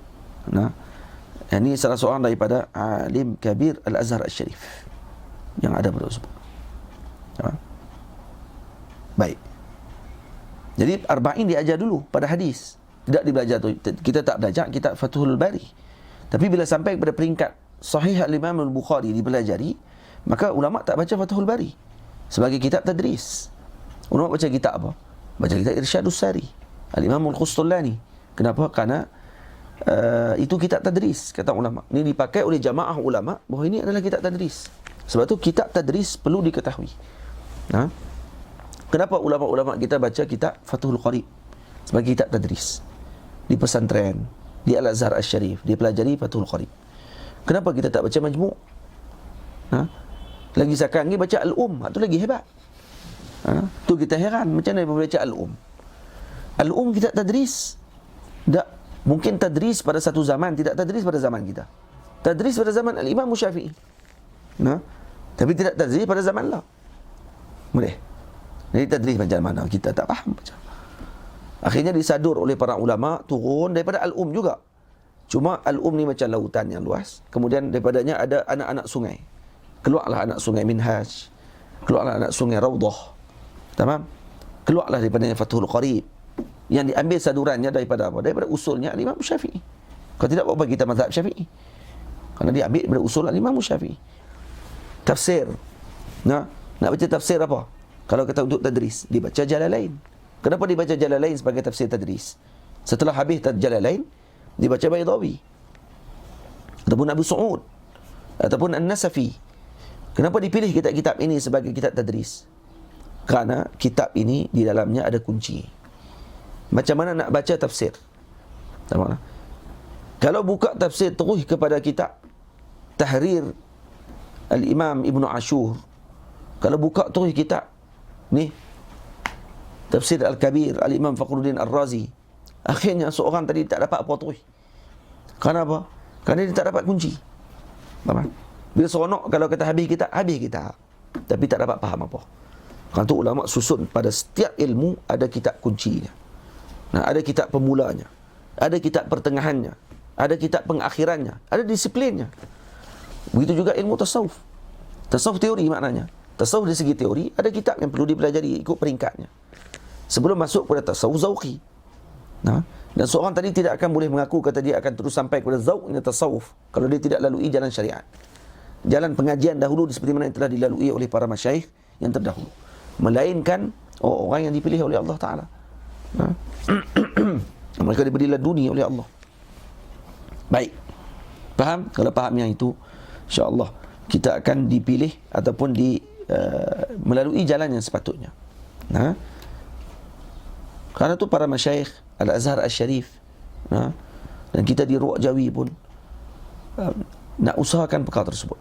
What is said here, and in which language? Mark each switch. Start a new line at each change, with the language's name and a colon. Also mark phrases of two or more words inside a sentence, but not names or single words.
Malay: Nah, ini salah seorang daripada alim kabir Al-Azhar Al-Sharif yang ada pada tersebut. Baik. Jadi arba'in diajar dulu pada hadis. Tidak dibelajar tu. Kita tak belajar kitab Fathul Bari. Tapi bila sampai kepada peringkat Sahih Al-Imam Al-Bukhari dipelajari, maka ulama tak baca Fathul Bari sebagai kitab tadris. Ulama baca kitab apa? Baca kitab Irsyadus Sari Al-Imam Al-Qustullani. Kenapa? Kerana itu kitab tadris, kata ulama. Ini dipakai oleh jamaah ulama bahawa ini adalah kitab tadris. Sebab tu kitab tadris perlu diketahui. Kenapa ulama-ulama kita baca kitab Fathul Qarib sebagai kitab tadris? Di pesantren, di Al-Azhar Al-Sharif, dia pelajari Fathul Qarib. Kenapa kita tak baca Majmu'? Lagi sekarang ni baca Al-Um, itu lagi hebat. Tu kita heran, macam mana dia baca Al-Um? Al-Um kitab tadris. Tak, mungkin tadris pada satu zaman, tidak tadris pada zaman kita. Tadris pada zaman Al-Imam Syafi'i. Tapi tidak tadris pada zaman lah. Boleh. Jadi tadris macam mana? Kita tak faham macam. Akhirnya disadur oleh para ulama, turun daripada Al-Um juga. Cuma Al-Um ni macam lautan yang luas. Kemudian daripadanya ada anak-anak sungai. Keluarlah anak sungai Minhaj. Keluarlah anak sungai Rawdah. Tamam? Keluarlah daripada Fathul Qarib. Yang diambil sadurannya daripada apa? Daripada usulnya Imam Syafi'i. Kalau tidak, apa kita mazhab Syafi'i? Kerana diambil daripada usul Imam Syafi'i. Tafsir. Nak baca tafsir apa? Kalau kata untuk tadris, dibaca Jalalain. Kenapa dibaca Jalalain sebagai tafsir tadris? Setelah habis Jalalain, dibaca Baydawi. Ataupun Abu Su'ud. Ataupun An-Nasafi. Kenapa dipilih kitab-kitab ini sebagai kitab tadris? Kerana kitab ini di dalamnya ada kunci. Macam mana nak baca tafsir? Tahu? Kalau buka tafsir terus kepada kitab Tahrir Al-Imam Ibn Ashur, kalau buka terus kitab ni Tafsir Al-Kabir Al-Imam Fakhruddin Ar-Razi, akhirnya seorang tadi tak dapat apa terus. Kerana apa? Kerana dia tak dapat kunci. Faham? Bila seronok kalau kata habis kita, tapi tak dapat faham apa. Kerana tu ulama susun pada setiap ilmu ada kitab kuncinya. Ada kitab pemulanya, ada kitab pertengahannya, ada kitab pengakhirannya, ada disiplinnya. Begitu juga ilmu tasawuf. Tasawuf teori maknanya. Tasawuf dari segi teori, ada kitab yang perlu dipelajari ikut peringkatnya. Sebelum masuk kepada tasawuf zauqi. Dan seorang tadi tidak akan boleh mengaku kata dia akan terus sampai kepada zauqnya tasawuf kalau dia tidak lalui jalan syariat. Jalan pengajian dahulu seperti mana yang telah dilalui oleh para masyayikh yang terdahulu. Melainkan orang yang dipilih oleh Allah Ta'ala. Mereka diberi laduni oleh Allah. Baik. Faham? Kalau faham yang itu, insya-Allah kita akan dipilih ataupun melalui jalan yang sepatutnya. Kerana tu para masyayikh Al-Azhar Al-Syarif, dan kita di Ruak Jawi pun nak usahakan perkara tersebut.